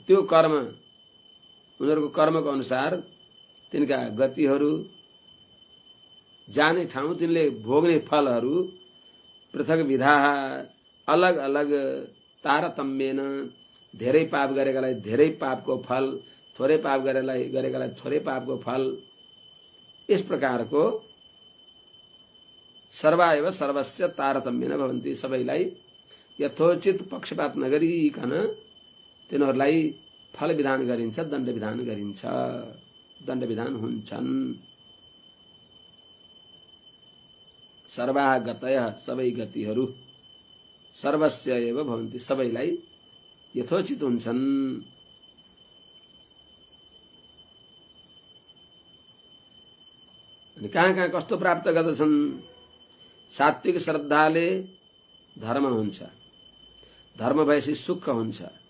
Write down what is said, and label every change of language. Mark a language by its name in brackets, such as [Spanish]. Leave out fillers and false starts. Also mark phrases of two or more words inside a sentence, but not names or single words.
[Nepali] त्यो कर्म उनीहरूको कर्मको अनुसार तिनका गतिहरू, जाने ठाउँ, तिनले भोग्ने फलहरू पृथक विधा अलग अलग तारतम्येन, धेरै पाप गरेकालाई धेरै पापको फल, थोरै पाप गरेकालाई थोरै पापको फल, इस प्रकारको [Sanskrit] सर्वा एव सर्वस्य तारतम्येन भवन्ति। [Nepali] सबैलाई यथोचित पक्षपात नगरिकन तिनीहरूलाई फल विधान गरिन्छ, दण्ड विधान गरिन्छ, दण्ड विधान हुन्छन्। [Sanskrit] सर्वाः गतयः [Nepali] सबै गतिहरू [Sanskrit] सर्वस्य एव भवन्ति [Nepali] सबैलाई यथोचित हुन्छन्। अनि कहाँ कहाँ कस्तो प्राप्त गर्दछन्? सात्विक श्रद्धाले धर्म हुन्छ, धर्म भएपछि सुख हुन्छ।